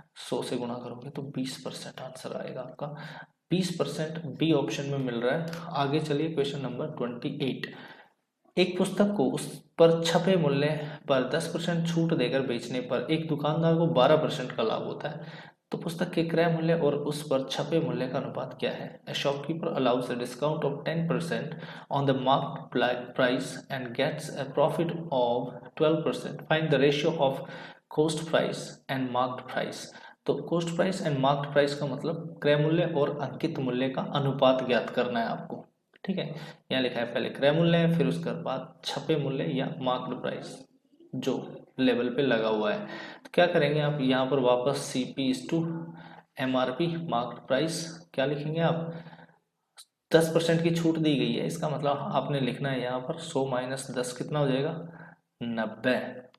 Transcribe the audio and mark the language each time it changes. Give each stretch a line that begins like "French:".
Hindi: 100 से गुणा करोगे तो 20% आंसर आएगा आपका। 20% बी ऑप्शन में मिल रहा है। आगे चलिए क्वेश्चन नंबर 28। एक पुस्तक को उस पर छपे मूल्य पर 10% छूट देकर बेचने पर एक दुकानदार को 12% का लाभ होता है। तो पुस्तक के क्रय मूल्य और उस पर छपे मूल्य का अनुपात क्या है।
English: A shopkeeper allows a discount of 10% on the marked price and gets a profit of 12%. Find the ratio of cost price and marked price.
Hindi: तो cost price and marked price का मतलब क्रय मूल्य और अंकित मूल्य का अनुपात ज्ञात करना है आपको। ठीक है, यहाँ लिखा है पहले क्रय मूल्य, फिर उसके बाद छपे मूल्य या मार्क्ड प्राइस जो लेवल पे लगा हुआ है। तो क्या करेंगे आप, यहाँ पर वापस CP to MRP marked price क्या लिखेंगे आप, 10% की छूट दी गई है, इसका मतलब आपने लिखना है यहाँ पर 100 माइनस 10 कितना हो जाएगा, 90।